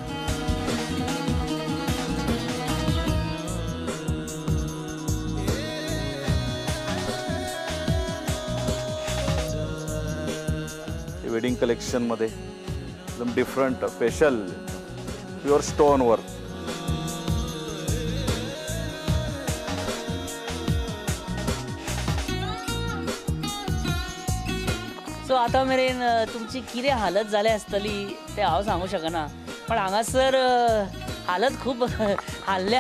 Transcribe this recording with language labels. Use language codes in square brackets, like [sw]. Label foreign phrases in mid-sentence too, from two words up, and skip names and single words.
[en] wedding collection [mr] मध्ये एकदम [en] different special pure stone work. [kok] सो आतां मेरेन तुमची कितें हालत जाली आसतली तें हांव सांगूं शकना, पण हांगासर हालत खूब हाल्ल्या.